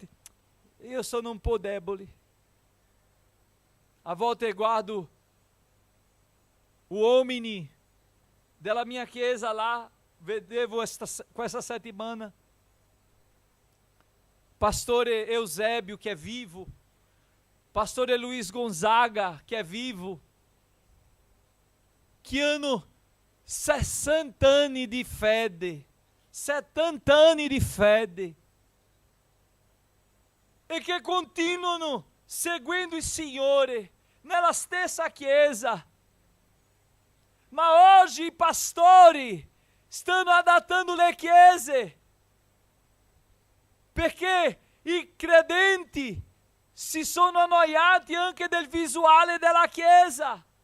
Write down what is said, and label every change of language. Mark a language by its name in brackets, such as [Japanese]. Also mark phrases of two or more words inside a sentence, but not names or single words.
[Italian] Io sono un po' debole. A volte guardo uomini della mia chiesa lá, vedevo questa settimana, pastore Eusébio, [Portuguese] que é vivo, [Italian] pastore Luiz Gonzaga, [Portuguese] que é vivo, [Italian] que hanno 60 anni di fede, 70 anni di fede, e che continuano seguendo il Signore nella stessa chiesa. Ma oggi i pastori stanno adattando le chiese, perché i credenti si sono annoiati anche del visuale della chiesa.